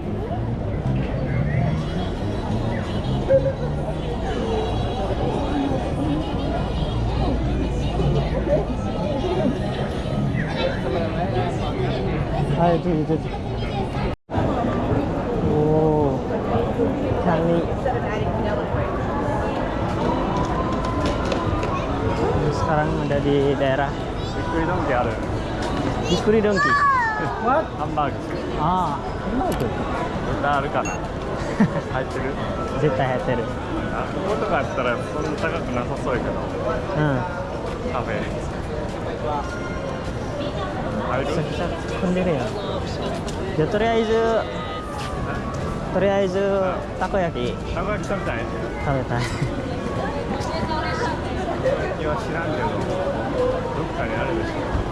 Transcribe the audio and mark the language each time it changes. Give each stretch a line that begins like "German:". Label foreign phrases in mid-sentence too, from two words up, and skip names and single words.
Indonesian: itu. Oh, kali. Sekarang ada di daerah
Japanese: びっくりドンキある。 Bikuri Donki.
English: What?
Japanese: ハンバーグ。
Indonesian: Ah, apa itu?
Japanese: 豚あるかな。入ってる。絶対入ってる。あこことかやったらそんな高くなさそうやけど。カフェ。入る。
Indonesian: bisa sendiri ya. Ya,
Japanese: とりあえずたこ焼きたこ焼き食べたい。食べたい。たこ焼きは知らんけど、どっかにあるでしょ。